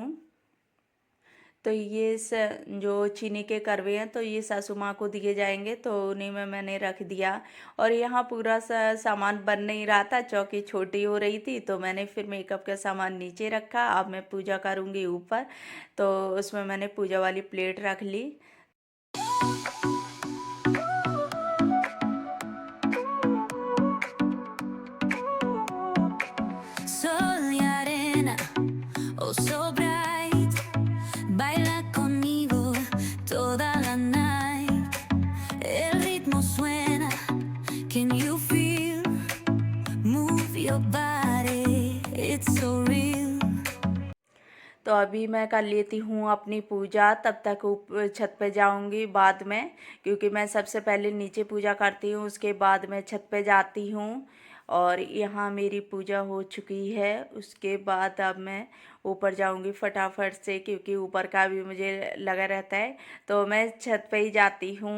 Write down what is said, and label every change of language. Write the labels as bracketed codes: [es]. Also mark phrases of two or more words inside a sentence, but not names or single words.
[hi] तो ये जो चीनी के करवे हैं तो ये सासू माँ को दिए जाएंगे, तो उन्हीं में मैंने रख दिया। और यहाँ पूरा सा सामान बन नहीं रहा था, चौकी छोटी हो रही थी, तो मैंने फिर मेकअप का सामान नीचे रखा। अब मैं पूजा करूँगी ऊपर, तो उसमें मैंने पूजा वाली प्लेट रख ली। [es] Sol y arena, [en] oh so bright, [es] baila conmigo toda la night. El ritmo suena, [en] can you feel? Move your body, it's so real. [hi] तो अभी मैं कर लेती हूँ अपनी पूजा, तब तक ऊपर छत पे जाऊँगी बाद में, क्योंकि मैं सबसे पहले नीचे पूजा करती हूँ, उसके बाद मैं छत पे जाती हूँ। और यहाँ मेरी पूजा हो चुकी है। उसके बाद अब मैं ऊपर जाऊँगी फटाफट से, क्योंकि ऊपर का भी मुझे लगा रहता है, तो मैं छत पे ही जाती हूँ।